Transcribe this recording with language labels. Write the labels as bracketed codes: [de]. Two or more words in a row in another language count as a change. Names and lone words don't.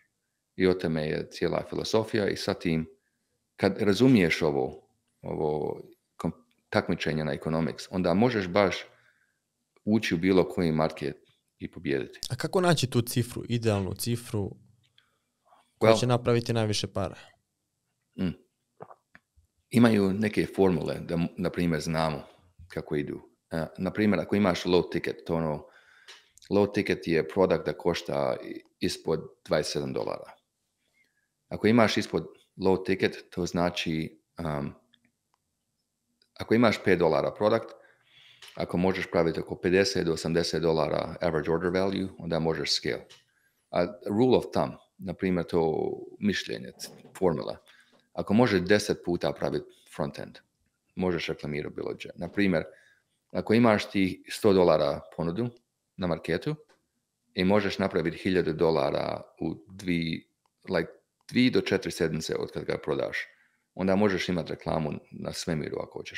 [bs] I o tome je cijela filosofija i sa tim, kad razumiješ ovo takmičenje na economics, onda možeš baš ući u bilo koji market i pobijediti. A kako naći tu cifru, idealnu cifru koja će napraviti najviše para? Imaju neke formule da, na primjer, znamo kako idu. Na primjer, ako imaš [en] low ticket, low ticket [bs] je produkt da košta ispod $27. Ako imaš ispod [en] low ticket, [bs] to znači ako imaš $5 produkt, ako možeš praviti oko $50 do $80 [en] average order value, [bs] onda možeš scale. [en] A rule of thumb, [bs] na primjer, to mišljenje, formula, ako možeš 10 puta praviti front-end, možeš reklamirati bilo gdje. Na primjer, ako imaš ti $100 ponudu na marketu i možeš napraviti $1000 u 2 do 4 sedmice od kad ga prodaš, onda možeš imati reklamu na svemiru ako hoćeš.